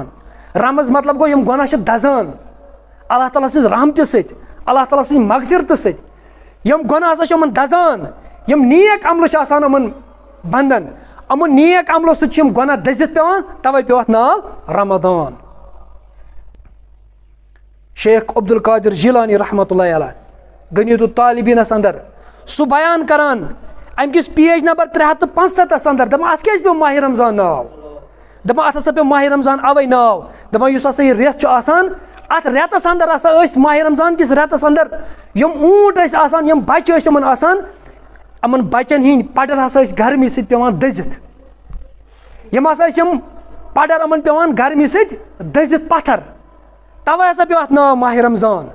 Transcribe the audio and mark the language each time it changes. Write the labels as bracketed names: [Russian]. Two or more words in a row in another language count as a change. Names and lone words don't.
[Kashmiri] रमज मतलब गो यम गुनाह दजान अल्लाह ताला सज रहमत सत, अल्लाह ताला सज मगफिरत सत, यम गुनाह हसा दजान, यम नेक अमल आसान अमन बंदन, अमन नेक अमलो सत गुनाह दजित पेवान, तवे पे अत नाव रमदान। शेख अब्दुल कादिर जिलानी रहमतुल्लाह अलैह गनीतुत तालिबीनस अंदर सह बयान करान अमकिस पेज नंबर 365 अंदर, दपान अत क्या पे माह रमजान नाव, दपान अत हसा पे माह रमजान अवै नाव, दपान युस हसा यह रेत आसान, अत रेतस अंदर हसा माह रमजान किस रेतस अंदर यम ऊंट आसान, यम बच्चे यमन आसान, अमन बच्चन हिंद पडर हसा गर्मी सत पेवान दजित, यम हसा यम पडर अमन पेवान गर्मी सत दजित पत्थर, तवे हसा पे अत नाव माह रमजान।